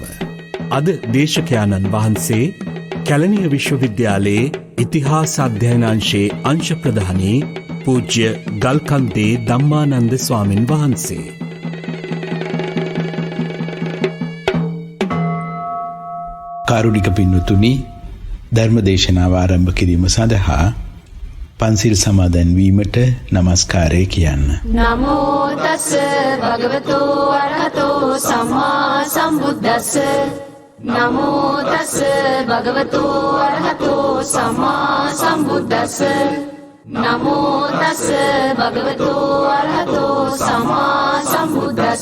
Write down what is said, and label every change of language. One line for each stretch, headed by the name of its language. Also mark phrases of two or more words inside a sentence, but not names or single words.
Sinhala: අද දේශකයාණන් වහන්සේ කැලණිය විශ්වවිද්‍යාලයේ ඉතිහාස අධ්‍යයනාංශයේ අංශ ප්‍රධානී පූජ්‍ය ගල්කන්දේ ධම්මානන්ද ස්වාමින් වහන්සේ. කාරුණික පින්වතුනි, ධර්මදේශනාව ආරම්භ කිරීම සඳහා පන්සිල් සමාදන් වීමට නමස්කාරය කියන්න.
Pali: නමෝ තස් භගවතෝ අරහතෝ සම්මා සම්බුද්දස්ස. නමෝ තස් භගවතෝ අරහතෝ සම්මා සම්බුද්දස්ස. නමෝ තස් භගවතෝ අරහතෝ සම්මා සම්බුද්දස්ස.